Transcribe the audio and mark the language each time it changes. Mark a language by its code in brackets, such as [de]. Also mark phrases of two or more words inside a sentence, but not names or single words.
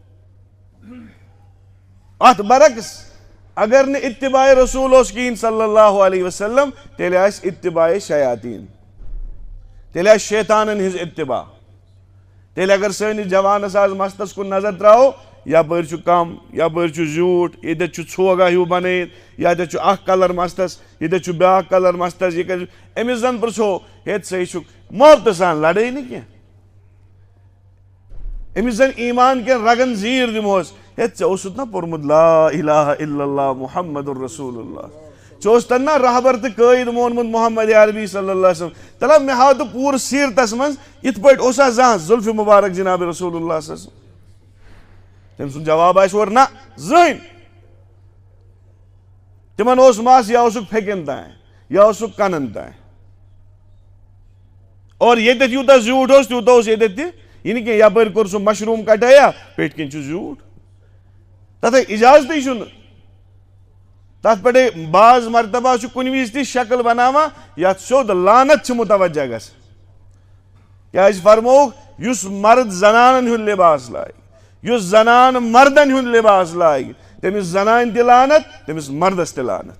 [ks] اتھ برعکس اگر نہٕ اتباع رسوٗل اوس کِہیٖنۍ [ar] صلی اللہ علیہ وسلم [ks] تیٚلہِ آسہِ اتباع شیاطیٖن تیٚلہِ آسہِ شیطانن ہٕنٛز اتباع تیٚلہِ اگر سٲنِس جوانس آز مستس کُن نظر ترٛاوو یپٲرۍ چھُ کم یپٲرۍ چھُ زیوٗٹھ ییٚتٮ۪تھ چھُ ژھوگا ہیوٗ بنٲیِتھ ییٚتٮ۪تھ چھُ اکھ کلر مستس ییٚتٮ۪تھ چھُ بیاکھ کلر مستس یہِ کٔرِ أمِس زن پرٛژھو ہے ژٕ چھُکھ محبتہٕ سان لڑٲے نہٕ کینٛہہ أمِس زن ایٖمان کٮ۪ن رگن زیٖر دِمہوس ہے ژےٚ اوسُتھ نا پوٚرمُت [ar] لا الہ الا اللہ محمد الرسول اللہ [ks] ژےٚ اوسُتھ نا رہبر تہٕ قٲیِد مونمُت محمد عربی [ar] صلی اللہ علیہ وسلم [ks] تلہ مےٚ ہاو تہٕ پوٗرٕ سیٖرتس منٛز یِتھ پٲٹھۍ اوسا زانٛہہ زُلفہِ مُبارک جناب رسول اللہ [ar] صلی اللہ علیہ وسلم [ks] تٔمۍ سُنٛد جواب آسہِ اورٕ نہ زٕہٕنۍ تِمن اوس مس یا اوسُکھ پھیٚکٮ۪ن تانۍ یا اوسُکھ کنن تانۍ اور ییٚتٮ۪تھ یوٗتاہ زیوٗٹھ اوس تیوٗتاہ اوس ییٚتٮ۪تھ تہِ یہِ نہٕ کینٛہہ یپٲرۍ کوٚر سُہ مشروٗم کٹٲیا پیٚٹھۍ کِنۍ چھُ زیوٗٹھ تتھ اجازتٕے چھُنہٕ تتھ پٮ۪ٹھے بعض مرتبہ چھُ کُنہِ وِزِ تہِ شکل بناوان یتھ سیوٚد لعنت چھِ متوجہ گژھان کیٛازِ فرمووُکھ یُس مرد زنانن ہُنٛد لباس لاگہِ یُس زنان مردن ہُنٛد لباس لاگہِ تٔمِس زنانہِ تہِ لعنت تٔمِس مردس تہِ لعنت